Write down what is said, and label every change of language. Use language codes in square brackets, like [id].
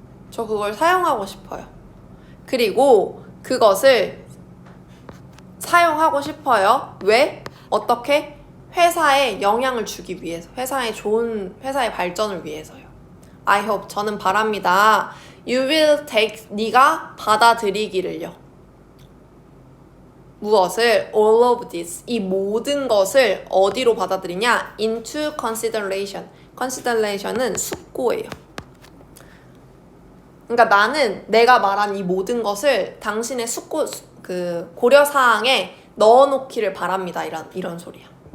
[ko] 저 그걸 사용하고 싶어요. 그리고 그것을 사용하고 싶어요. 왜? 어떻게? 회사에 영향을 주기 위해서. 회사의 발전을 위해서요. [en] I hope, [ko] 저는 바랍니다. [en] You will take, [ko] 네가 받아들이기를요. 무엇을? [en] All of this, [ko] 이 모든 것을 어디로 받아들이냐? [en] Into consideration. [ko] consideration은 숙고예요. 그러니까 나는 내가 말한 이 모든 것을 당신의 고려사항에 넣어놓기를 바랍니다. 이런 소리야.